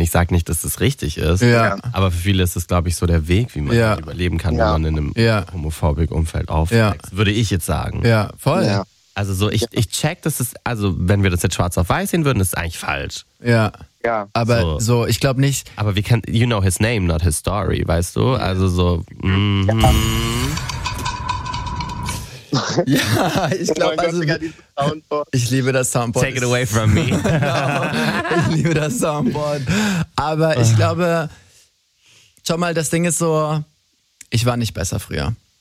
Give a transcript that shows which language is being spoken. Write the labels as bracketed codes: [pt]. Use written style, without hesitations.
[de] Ich sag nicht, dass das richtig ist. Ja. Aber für viele ist es, glaube ich, so der Weg, wie man überleben kann, wenn man in einem homophoben Umfeld aufwächst. Ja. Würde ich jetzt sagen. Ja, voll. Ja. Also so, ich check, dass es, also wenn wir das jetzt schwarz auf weiß sehen würden, ist es eigentlich falsch. Ja. Ja. Aber so ich glaube nicht. Aber [en] we can, you know his name, not his story, [de] weißt du? Also so. Mm-hmm. Ja, ich glaube, ich liebe das Soundboard. [en] Take it away from me. [de] Ich liebe das Soundboard. Aber ich glaube, schau mal, das Ding ist so, ich war nicht besser früher.